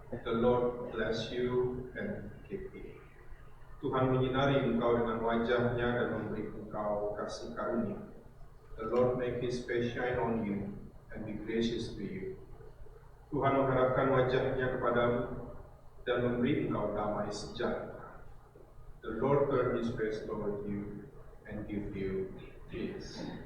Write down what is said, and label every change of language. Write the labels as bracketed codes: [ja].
[en] The Lord bless you and keep you. [id] Tuhan menyinari engkau dengan wajahnya dan memberi engkau kasih karunia. [en] The Lord make his face shine on you and be gracious to you. [id] Tuhan mengharapkan wajahnya kepadamu dan memberi engkau damai sejahtera. [en] The Lord turn his face toward you and give you peace.